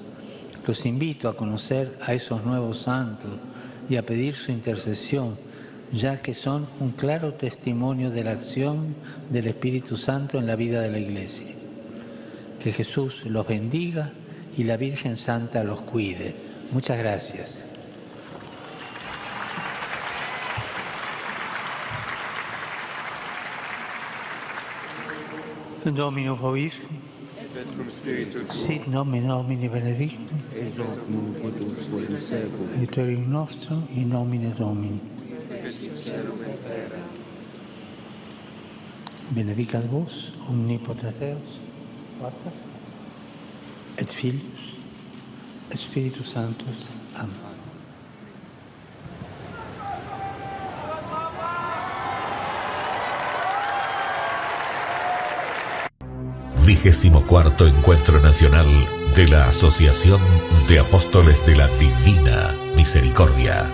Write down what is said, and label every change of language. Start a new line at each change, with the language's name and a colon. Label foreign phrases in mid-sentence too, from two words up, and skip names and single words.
Spanish: Los invito a conocer a esos nuevos santos y a pedir su intercesión, ya que son un claro testimonio de la acción del Espíritu Santo en la vida de la Iglesia. Que Jesús los bendiga y la Virgen Santa los cuide. Muchas gracias.
Latin: Dominus vobiscum, sit nomen Domini benedictum, et orim nostrum in nomine Domini. Benedicat vos, omnipotens Deus, Pater, et Filius, et Spiritus Sanctus. Amén.
Spanish: XXIV Encuentro Nacional de la Asociación de Apóstoles de la Divina Misericordia.